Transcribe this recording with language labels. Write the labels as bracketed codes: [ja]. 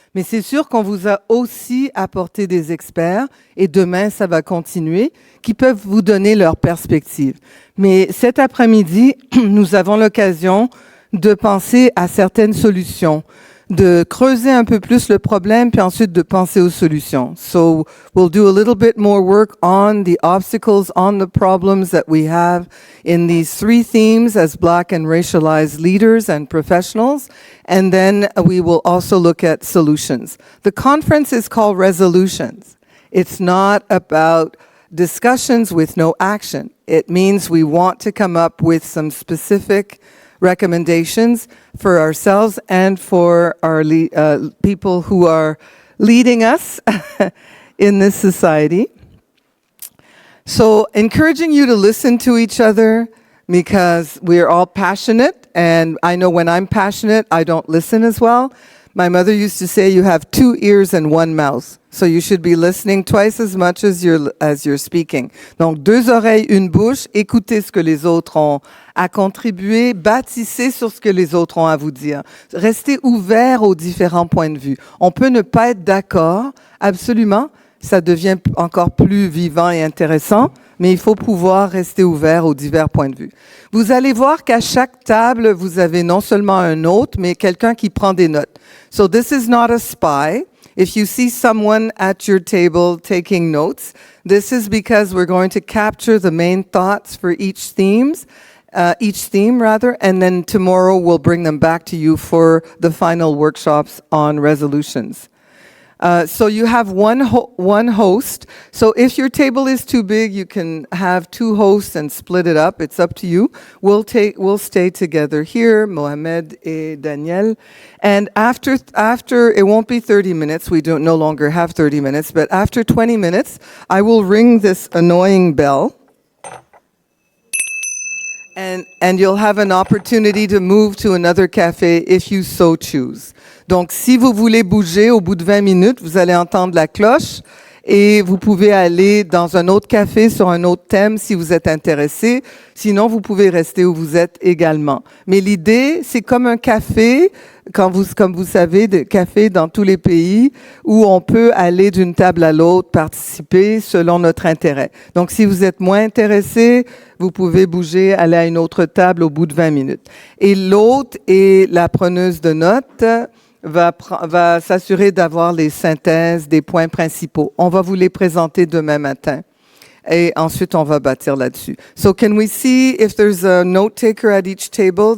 [fr] Mais c'est sûr qu'on vous a aussi apporté des experts, et demain, ça va continuer, qui peuvent vous donner leur perspective. Mais cet après-midi, nous avons l'occasion de penser à certaines solutions, de creuser un peu plus le problème, puis ensuite de penser aux solutions. [en] So we'll do a little bit more work on the obstacles, on the problems that we have in these three themes as Black and racialized leaders and professionals, and then we will also look at solutions. The conference is called Resolutions. It's not about discussions with no action. It means we want to come up with some specific recommendations for ourselves and for our people who are leading us in this society. So encouraging you to listen to each other because we are all passionate, and I know when I'm passionate, I don't listen as well. My mother used to say you have 2 ears and 1 mouth. So you should be listening twice as much as you're speaking. [fr] Donc, 2 oreilles, 1 bouche, écoutez ce que les autres ont à contribuer, bâtissez sur ce que les autres ont à vous dire. Restez ouverts aux différents points de vue. On peut ne pas être d'accord, absolument, ça devient encore plus vivant et intéressant, mais il faut pouvoir rester ouvert aux divers points de vue. Vous allez voir qu'à chaque table, vous avez non seulement un hôte, mais quelqu'un qui prend des notes. [en] So this is not a spy. If you see someone at your table taking notes, this is because we're going to capture the main thoughts for each theme, and then tomorrow we'll bring them back to you for the final workshops on resolutions. So you have one host. So if your table is too big, you can have 2 hosts and split it up. It's up to you. We'll stay together here, Mohamed and Daniel. And after it won't be 30 minutes. We don't no longer have 30 minutes. But after 20 minutes, I will ring this annoying bell. And you'll have an opportunity to move to another café if you so choose. [fr] Donc, si vous voulez bouger, au bout de 20 minutes, vous allez entendre la cloche et vous pouvez aller dans un autre café sur un autre thème si vous êtes intéressé. Sinon, vous pouvez rester où vous êtes également. Mais l'idée, c'est comme un café, comme vous savez, de café dans tous les pays, où on peut aller d'une table à l'autre, participer selon notre intérêt. Donc, si vous êtes moins intéressé, vous pouvez bouger, aller à une autre table au bout de 20 minutes. Et l'autre est la preneuse de notes, va s'assurer d'avoir les synthèses des points principaux. On va vous les présenter demain matin. Et ensuite, on va bâtir là-dessus. [en] So, can we see if there's a note taker at each table?